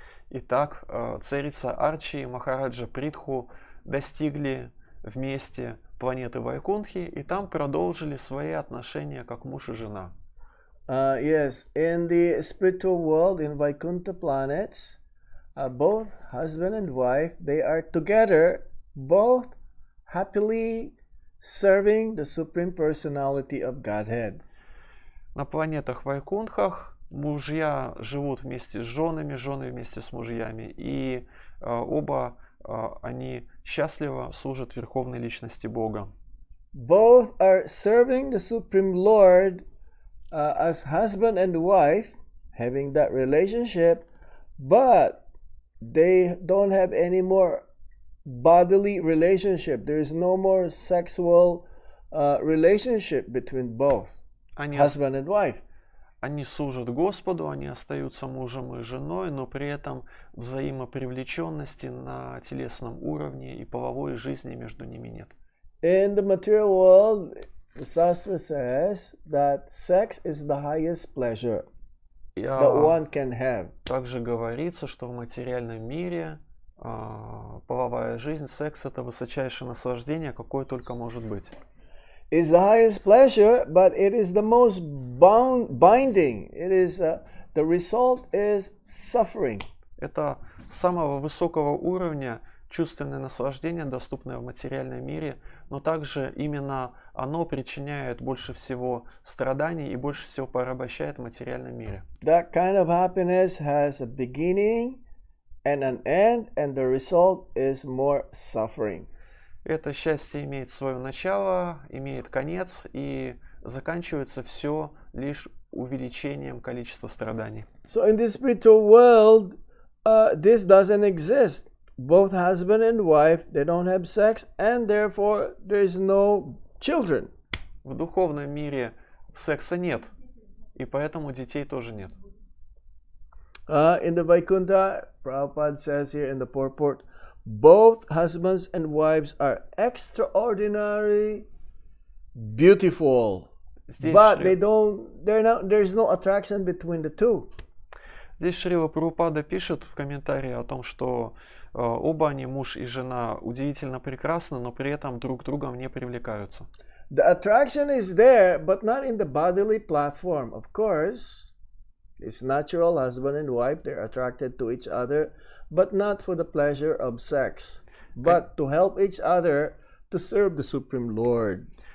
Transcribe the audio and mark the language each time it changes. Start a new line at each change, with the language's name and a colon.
Russian: Итак, царица Арчи и Махараджа Притху достигли вместе планеты Вайкунтхи и там продолжили свои отношения как муж и жена.
English: Yes, in the spiritual world, in Vaikuntha planets, both husband and wife, they are together, both happily serving the Supreme Personality of Godhead.
Russian: На планетах Вайкунтхах мужья живут вместе с женами, жены вместе с мужьями, и оба они счастливо служат Верховной Личности Бога.
English: Both are serving the Supreme Lord as husband and wife, having that relationship, but they don't have any more bodily relationship. There is no more sexual relationship between both husband and wife.
Russian: Они служат Господу, они остаются мужем и женой, но при этом взаимопривлеченности на телесном уровне и половой жизни между ними нет.
English: In the material world, the Shastra says that sex is the highest pleasure that one can have.
Russian: Также говорится, что в материальном мире половая жизнь, секс — это высочайшее наслаждение, какое только может быть.
English: Is the highest pleasure, but it is the most binding. It is the result is suffering.
Russian: Это самого высокого уровня чувственное наслаждение, доступное в материальном мире, но также именно оно причиняет больше всего страданий и больше всего порабощает в материальном мире.
English: That kind of happiness has a beginning and an end, and the result is more suffering.
Russian: Это счастье имеет свое начало, имеет конец, и заканчивается все лишь увеличением количества страданий.
English: So in this spiritual world, this doesn't exist. Both husband and wife, they don't have sex, and therefore there is no children.
Russian: В духовном мире секса нет, и поэтому детей тоже нет.
English: In the Vaikuntha, Prabhupada says here in the purport, both husbands and wives are extraordinary, beautiful, but there's no attraction between the two.
Russian: Здесь Шрила Прабхупада пишет в комментарии о том, что оба они, муж и жена, удивительно прекрасны, но при этом друг другом не привлекаются.
English: The attraction is there, but not in the bodily platform. Of course, it's natural, husband and wife, they're attracted to each other, but not for the pleasure of sex, but to help each other to serve the Supreme Lord.